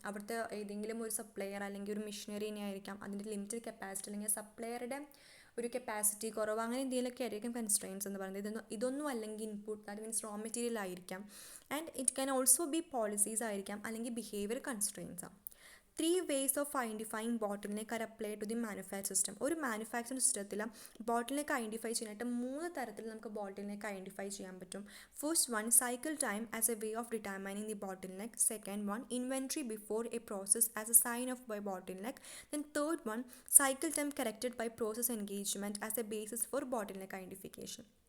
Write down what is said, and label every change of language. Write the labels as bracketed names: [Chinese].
[Malayalam] അവിടുത്തെ ഏതെങ്കിലും ഒരു സപ്ലയർ അല്ലെങ്കിൽ ഒരു മിഷനറിനെ ആയിരിക്കാം, അതിൻ്റെ ലിമിറ്റഡ് കപ്പാസിറ്റി അല്ലെങ്കിൽ സപ്ലയറുടെ ഒരു കപ്പാസിറ്റി കുറവ്, അങ്ങനെ എന്തെങ്കിലുമൊക്കെ ആയിരിക്കും കൺസ്ട്രെയിൻസ് എന്ന് പറയുന്നത്. ഇതൊന്നും അല്ലെങ്കിൽ input, [English] that means [Malayalam] raw material ആയിരിക്കാം. [English] and it can also be policies [Malayalam] ആയിരിക്കാം, അല്ലെങ്കിൽ behaviour constraints. [English] 3 ways of identifying bottleneck are applied to the manufacturing system. [Malayalam] ഒരു മാനുഫാക്ചറിങ് സിസ്റ്റത്തിൽ ബോട്ടിൽനെക്ക് ഐഡൻറ്റിഫൈ ചെയ്യാനായിട്ട് 3 തരത്തിൽ നമുക്ക് ബോട്ടിൽനെക്ക് ഐഡൻറ്റിഫൈ ചെയ്യാൻ പറ്റും. [English] First one, cycle time as a way of determining the bottleneck. Second one, inventory before a process as a sign of by bottleneck. Then third one, cycle time corrected by process engagement as a basis for bottleneck identification.